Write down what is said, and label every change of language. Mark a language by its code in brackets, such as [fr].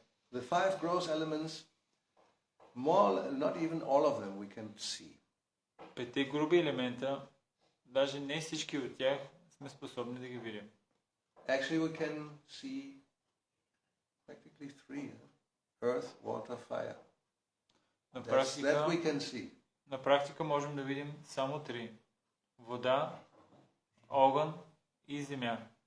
[en] The five gross elements, not even all of them we can see. [bg] Петте груби елемента, даже не всички от тях сме способни да ги видим. [en] Actually, we can see practically three: earth, water, fire. That we can see. [bg] На практика можем да видим само три: вода, огън и земя.